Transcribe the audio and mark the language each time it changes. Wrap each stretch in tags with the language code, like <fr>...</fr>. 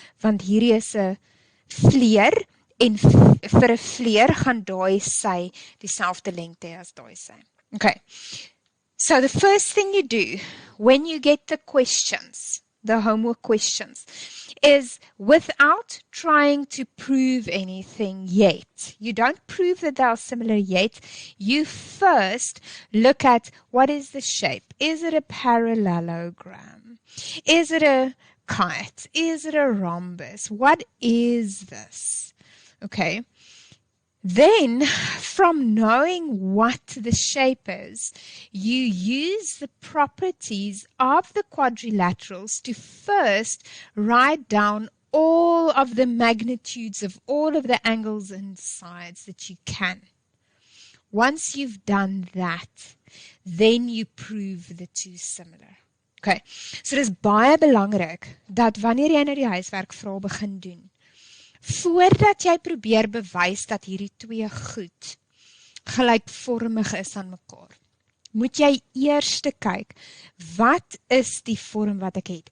<af>Want hierdie is 'n vleer, en vir 'n vleer gaan daai sy dieselfde lengte as daai sy.</af> <en>Okay. So the first thing you do when you get the questions, the homework questions, is without trying to prove anything yet. You don't prove that they are similar yet. You first look at what is the shape. Is it a parallelogram? Is it a kite? Is it a rhombus? What is this? Okay. Then, from knowing what the shape is, you use the properties of the quadrilaterals to first write down all of the magnitudes of all of the angles and sides that you can. Once you've done that, then you prove the two similar.</en> <af>Okay, so dis baie belangrik dat wanneer jy nou die huiswerkvrae begin doen, voordat jy probeer bewys dat hierdie twee goed gelykvormig is aan mekaar, moet jy eers kyk, wat is die vorm wat ek het?</af>